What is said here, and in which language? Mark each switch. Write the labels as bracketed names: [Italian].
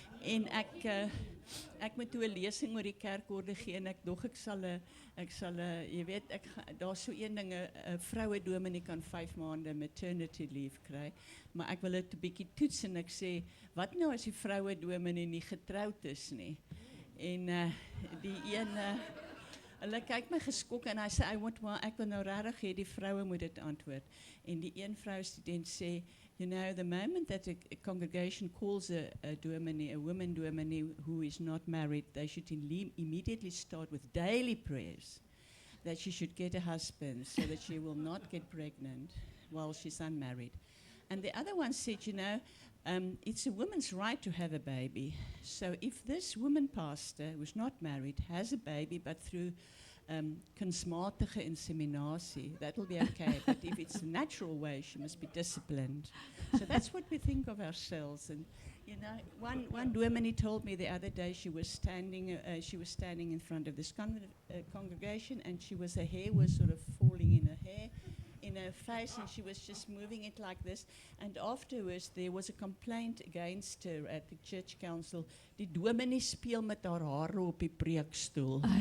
[Afrikaans] En ek moet toe 'n lesing oor die kerkorde gee, en ek sal jy weet, daar's so een ding, 'n vroue dominee kan 5 maande maternity leave kry, maar ek wil dit 'n bietjie toets, en ek sê, wat nou as die vroue dominee nie getroud is nie? En die een, hulle kyk my geskok, en hy sê, ek wil nou regtig hê die vroue moet dit antwoord. [English] En die een vrou student sê, you know, the moment that a congregation calls a woman dominee who is not married, they should immediately start with daily prayers that she should get a husband so that she will not get pregnant while she's unmarried. And the other one said, you know, it's a woman's right to have a baby. So if this woman pastor who's not married has a baby, but through [Afrikaans] kunsmatige inseminatie, [English] that'll be okay. But if it's a natural way, she must be disciplined. So that's what we think of ourselves. And you know, one woman, he told me the other day, she was standing in front of this congregation, and her hair was sort of falling in her face, and she was just moving it like this. And afterwards, there was a complaint against her at the church council. [Afrikaans] Die dominee speel met haar hare op die preekstoel.